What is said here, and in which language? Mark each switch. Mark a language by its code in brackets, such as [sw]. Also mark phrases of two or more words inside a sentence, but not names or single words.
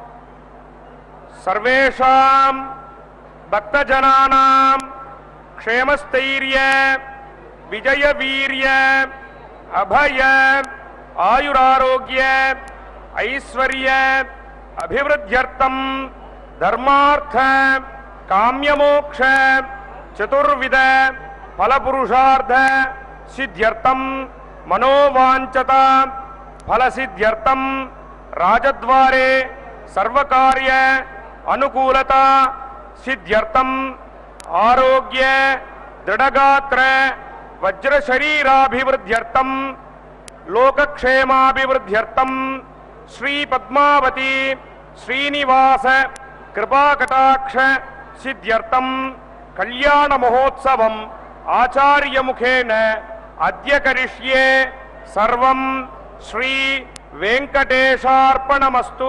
[sa] सर्वेषां भक्तजनानां क्षेमस्थैर्य विजय वीर्य अभय आयुरारोग्य ऐश्वर्य अभिवृद्ध्यर्थं धर्मार्थ काम्यमोक्ष चतुर्विध फलपुरुषार्थ सिद्ध्यर्थं मनोवांचता फलसिद्ध्यर्थम राजद्वारे सर्वकार्य अनुकूलता सिद्ध्यर्थम आरोग्य दृढ़गात्र वज्र शरीराभिवृद्ध्यर्थम लोकक्षेमाभिवृद्ध्यर्थम श्री पद्मावती श्रीनिवास कृपाकटाक्ष सिद्ध्यर्थम कल्याण महोत्सवम आचार्य मुखेन अद्य करिष्ये सर्वं श्री वेंकटेशार्पणमस्तु.